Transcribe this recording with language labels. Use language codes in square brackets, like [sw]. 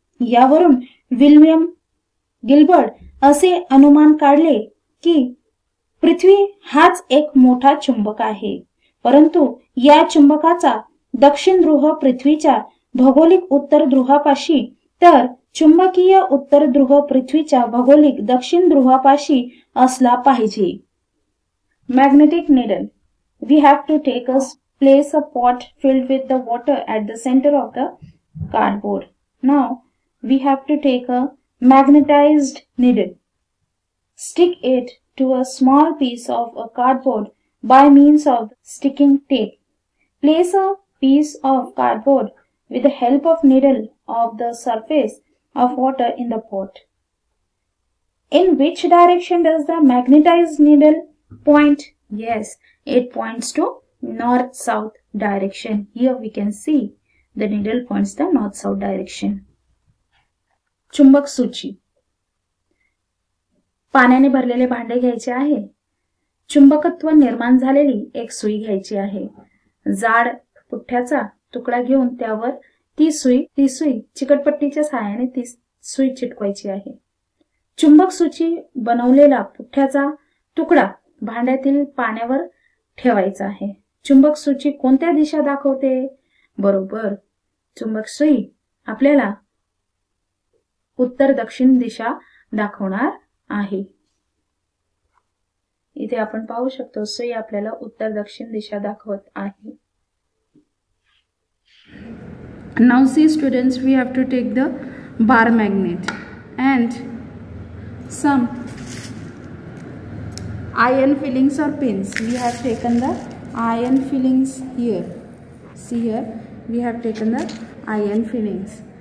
[mr] यावरून William Gilbert असे अनुमान काढले की पृथ्वी हाच एक मोठा चुंबक आहे, परंतु या चुंबकाचा दक्षिण ध्रुव पृथ्वीच्या भौगोलिक उत्तर ध्रुवापाशी तर चुंबकीय उत्तर ध्रुव पृथ्वीच्या भौगोलिक दक्षिण ध्रुवापाशी असला पाहिजे. [en] Magnetic needle. We have to place a pot filled with the water at the center of the cardboard. Now we have to take a magnetized needle. Stick it to a small piece of a cardboard by means of sticking tape. Place a piece of cardboard with the help of needle of the surface of water in the pot. In which direction does the magnetized needle point? Yes, it points to north-south direction. Here we can see the needle points the north-south direction. [mr] चुंबक सूची. पाण्याने भरलेले भांडे घ्यायचे आहे. चुंबकत्व निर्माण झालेली एक सुई घ्यायची आहे. जाड पुठ्ठ्याचा तुकडा घेऊन त्यावर ती सुई चिकटपट्टीच्या सहाय्याने ती सुई चिटकवायची आहे. चुंबक सूची बनवलेला पुठ्ठ्याचा तुकडा भांड्यातील पाण्यावर ठेवायचा आहे. चुंबक सूची कोणत्या दिशा दाखवते? बरोबर, चुंबक सुई आपल्याला उत्तर दक्षिण दिशा दाखवणार आहे. इथे आपण पाहू शकतो सुई आपल्याला उत्तर दक्षिण दिशा दाखवत आहे. [en] Now see students, we have to take the bar magnet and some iron fillings or pins. We have taken the iron fillings here. See here, we have taken the iron fillings.